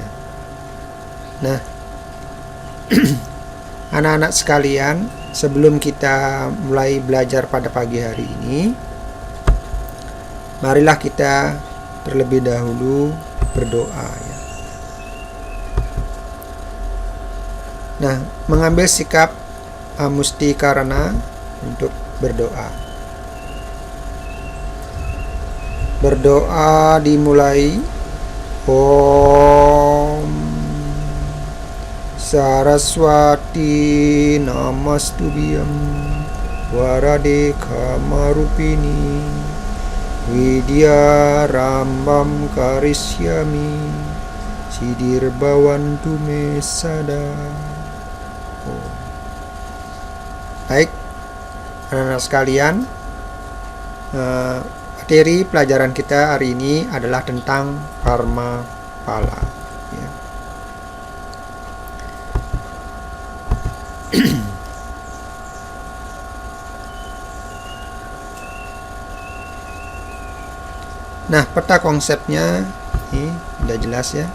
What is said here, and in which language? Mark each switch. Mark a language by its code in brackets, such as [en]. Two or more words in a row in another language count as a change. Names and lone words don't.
[id] Nah, anak-anak sekalian, sebelum kita mulai belajar pada pagi hari ini, marilah kita terlebih dahulu berdoa ya. Nah, mengambil sikap [sa] musti karana [id] untuk berdoa. Berdoa dimulai. [sa] Om Saraswati Namastubhyam Warade Kamarupini Vidya Rambam Karisyami Sidir Bawantu Mesada. [id] Baik, anak-anak sekalian, materi pelajaran kita hari ini adalah tentang karma pala ya. Nah, peta konsepnya ini sudah jelas ya.